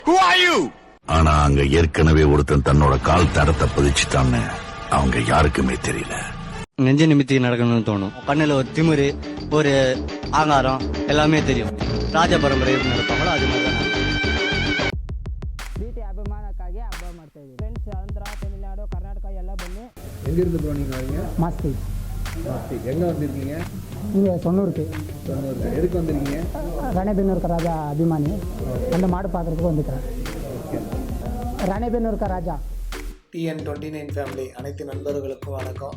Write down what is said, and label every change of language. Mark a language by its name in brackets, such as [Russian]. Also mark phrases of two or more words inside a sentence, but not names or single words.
[Tamil] ஆனா அங்க ஏற்கனவே ஒருத்தன் தன்னோட கால் தடத்தை பதிச்சுட்டான்னு அவங்க யாருக்குமே தெரியல. நெஞ்ச நிமித்தி நடக்கணும்னு தோணும். கண்ணுல ஒரு திமிரு, ஒரு ஆங்காரம் எல்லாமே தெரியும். [Kannada] ರಾಜ ಪರಂಪರೆ ನಡೆಸ್ತಾವಲ್ಲ ಅದು ಪ್ರೀತಿ ಅಭಿಮಾನಕ್ಕಾಗಿ ಹಬ್ಬ ಮಾಡ್ತಾ ಇದ್ದೀವಿ. ಫ್ರೆಂಡ್ಸ್ ಆಂಧ್ರ, ತಮಿಳ್ನಾಡು, ಕರ್ನಾಟಕ ಎಲ್ಲ ಬನ್ನಿ. [Tamil] எங்கிருந்து ப்ரோ நீங்கள் வரீங்க? மாஸ்தி. எங்கே வந்திருக்கீங்க? இங்கே சொன்னூருக்கு. எதுக்கு வந்திருக்கீங்க? ராணேபென்னூர் ராஜா அபிமானி. அந்த மாடு பார்க்குறதுக்கு வந்துக்கிறேன். ராணேபென்னூர் ராஜா. TN29 ஃபேமிலி அனைத்து நண்பர்களுக்கும் வணக்கம்.